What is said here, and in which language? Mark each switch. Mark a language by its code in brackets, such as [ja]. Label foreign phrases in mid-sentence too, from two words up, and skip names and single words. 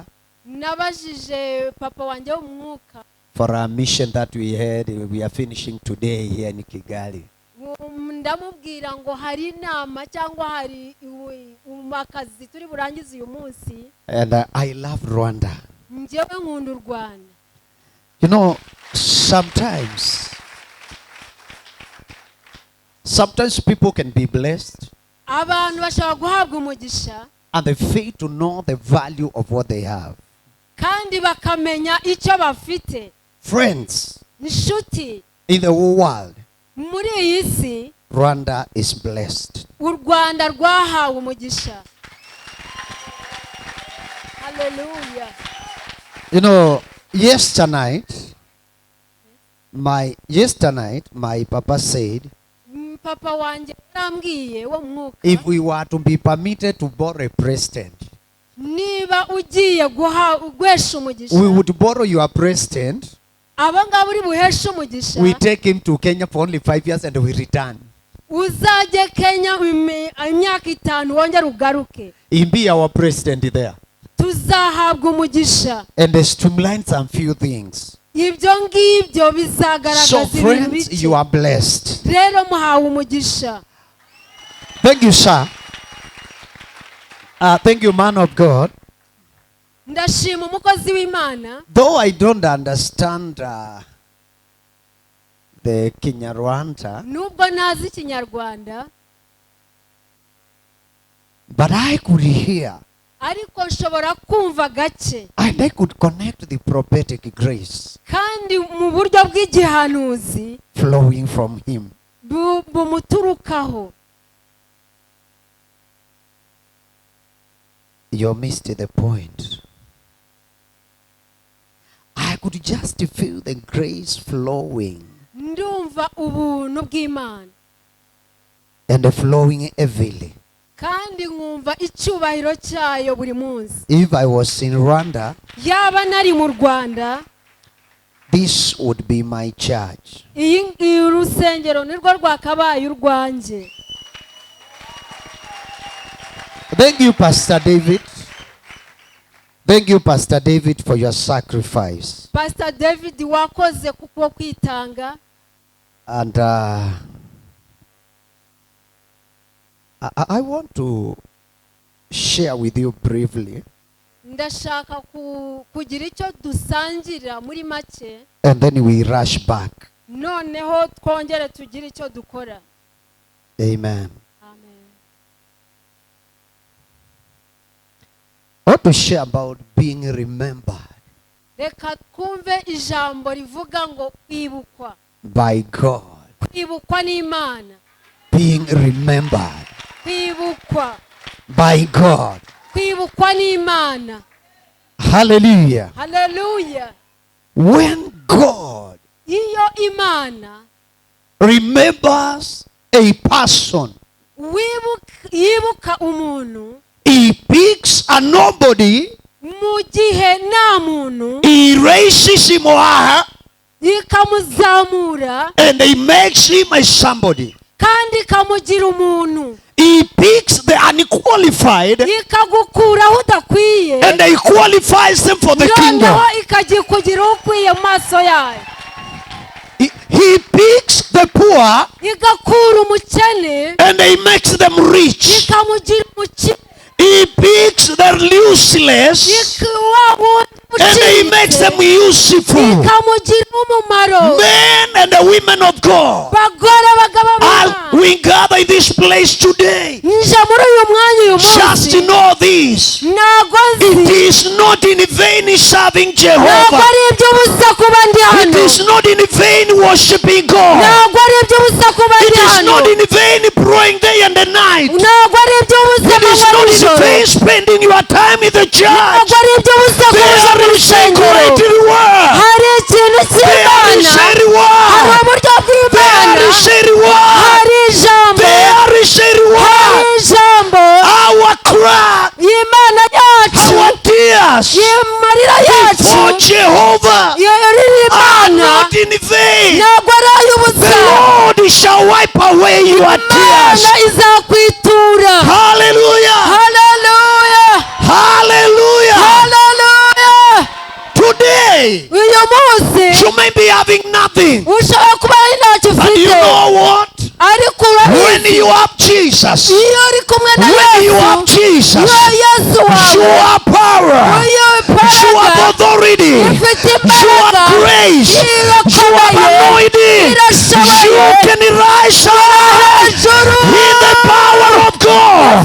[rw] Nabajije papa wanjye w'umwuka [en] for a mission that we are finishing today here in Kigali. [rw] ndamubwira ngo hari inama cyangwa hari akazi turi burangize uyu munsi. [en] And I love Rwanda. [rw] njyewe nkunda u Rwanda. [en] You know, sometimes people can be blessed [rw] Abantu bashobora guhabwa umugisha [en] and they fail to know the value of what they have. [rw] kandi bakamenya icyo bafite. [en] Friends, [rw] Inshuti, [en] in the whole world, [rw] muri iyi si [en] Rwanda is blessed. [rw] u Rwanda rwahawe umugisha. [en] Hallelujah. You know, yesterday night, my papa said, [rw] Papa wanjye yarambwiye wo mwuka, [en] if we were to be permitted to borrow a president, [rw] niba ugiye guhesha umugisha, [en] we would borrow your president, [rw] aba ngaba uri buhesha umugisha, [en] we take him to Kenya for only 5 years and we return. [rw] uzajye Kenya imyaka 5 wongera ugaruke. [en] He'll be our president there. [rw] Tuzahabwa umugisha. [en] And they streamline some few things. [rw] Ibyo ngibyo bizagaragaza [en] So [rw] ibintu [en] friends, [rw] bike. [en] you are blessed. [rw] Rero muhawe umugisha. [en] Thank you, sir. Thank you, man of God. [rw] Ndashima umukozi w'Imana. [en] Though I don't understand the Kinyarwanda, [rw] Nubwo nazi Ikinyarwanda, [en] but I could hear [rw] ariko nshobora kumva gake [en] and I could connect the prophetic grace [rw] kandi mu buryo bw'igihanuzi [en] flowing from him. [rw] bumuturukaho. [en] You missed the point. I could just feel the grace flowing [rw] Ndumva ubuntu bw'Imana [en] and flowing heavily. [rw] kandi nkumva icyubahiro cyayo buri munsi. [en] If I was in Rwanda, [rw] Yaba nari mu Rwanda, [en] this would be my church. [rw] iyi rusengero nirwo rwakabaye urwanjye. [en] Thank you, Pastor David. Thank you, Pastor David, for your sacrifice. [rw] Pastor David wakoze kuko kwitanga. [en] And I want to share with you briefly, [rw] Ndashaka kugira icyo dusangira muri make, [en] and then we rush back. [rw] noneho twongere tugire icyo dukora. [en] Amen. [rw] Amen. [en] I want to share about being remembered [rw] Reka twumve ijambo rivuga ngo kwibukwa. [en] by God. [rw] Kwibukwa n'Imana. [en] Being remembered [rw] Kwibukwa. [en] by God. [rw] Kwibukwa n'Imana. [en] Hallelujah. [rw] Hallelujah. [en] When God [rw] Iyo Imana [en] remembers a person, [rw] yibuka umuntu [en] he picks a nobody, [rw] mu gihe nta muntu, [en] he raises him or her, [rw] ikamuzamura [en] and he makes him a somebody. [rw] kandi ikamugira umuntu, [en] He picks the unqualified [rw] ikagukuraho udakwiye, [en] and he qualifies them for the kingdom. [rw] noneho ikagikugira ukwiye mu maso yayo. [en] He picks the poor [rw] Igakura umukene [en] and he makes them rich. [rw] ikamugira umukene. [en] He picks the useless and he makes them useful. [rw] ikamugira umumaro. [en] Men and the women of God, [rw] Bagore bagabo [en] as we gather in this place today, [rw] nje muri uyu mwanya uyu [en] just [rw] munsi, [en] know this: [rw] ntago [en] it [rw] nzi, [en] is not in vain serving [rw] ntago [en] Jehovah. [rw] ari iby'ubusa kuba ndi [en] It [rw] hano, [en] is not in vain worshiping God. [rw] ntago ari iby'ubusa kuba [en] It [rw] ndi [en] is [rw] hano, [en] not in vain praying day and night. [rw] ntago ari iby'ubusa [en] It is [rw] amanywa [en] not in [rw] n'ijoro, [en] vain spending your time in the church. [rw] ntago ari iby'ubusa kuza mu [en] There is a [rw] rusengero. [en] great reward. [rw] Hari ikintu [en] There is [rw] cy'Imana, [en] a [rw] hari [en] reward. [rw] uburyo bw'Imana, [en] There is a reward. [rw] hari ijambo, [en] There is a [rw] hari [en] reward. [rw] ijambo [en] Our cry, [rw] y'Imana yacu, [en] our tears [rw] y'amarira [en] for [rw] yacu, [en] Jehovah [rw] y'urira [en] are [rw] Imana, [en] not in vain. [rw] ntabwo ari [en] The [rw] ay'ubusa. [en] Lord shall wipe away your tears. [rw] Imana izakwitura. [en] Hallelujah. [rw] Hallelujah. [en] Hallelujah. [rw] Hallelujah. [en] Today, [rw] Uyu munsi [en] you may be having nothing. [rw] ushobora kuba ari ntacyo [en] And you [rw] ufite, [en] know what? When you have Jesus, when you have Jesus, you have power, you have authority, you have grace, you have anointing, you can rise up in the power of God.